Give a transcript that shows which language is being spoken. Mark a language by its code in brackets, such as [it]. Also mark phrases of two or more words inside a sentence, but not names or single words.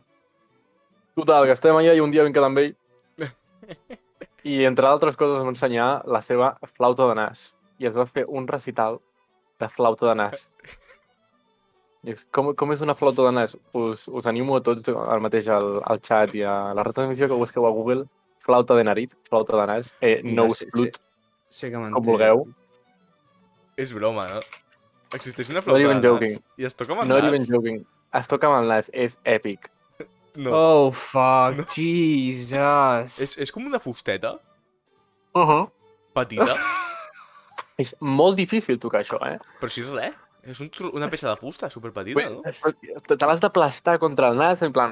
[ca] Total, que estem allà i un dia vam quedar amb ell i, entre altres coses, em va ensenyar la seva flauta de nas. I es va fer un recital de flauta de nas. I com és una flauta de nas? Us animo a tots al mateix al xat i a la retransmissió que busqueu a Google [es] flauta de nariz, [ca] flauta de nas, [en] nose flute, [ca] Sé que com m'entenc. vulgueu. És broma, no? Existeix una [en] Not [ca] flauta [en] even [ca] de nas [en] joking. [ca] i es toca amb el [en] Not [ca] nas? [en] even joking. [ca] Es toca amb el nas, és èpic. No. [en] Oh, fuck, No. Jesus. [ca] És com una fusteta Uh-huh. petita, És molt difícil tocar això, eh? però si és res. És una peça de fusta superpetita, no? Te l'has d'aplastar contra el nas, en plan...